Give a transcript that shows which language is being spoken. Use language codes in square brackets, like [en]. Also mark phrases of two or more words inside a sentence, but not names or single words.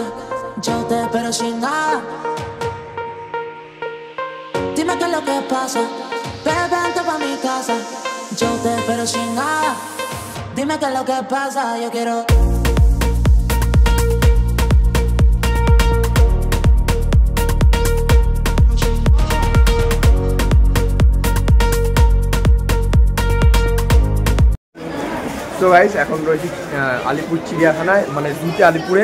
[es] Yo te espero sin nada. Dime qué es lo que pasa, bebé, vente pa' mi casa. Yo te espero sin nada. Dime qué es lo que pasa, yo quiero. [bn] তো গাইস, এখন রয়েছি আলিপুর চিড়িয়াখানায়, মানে জুতে আলিপুরে।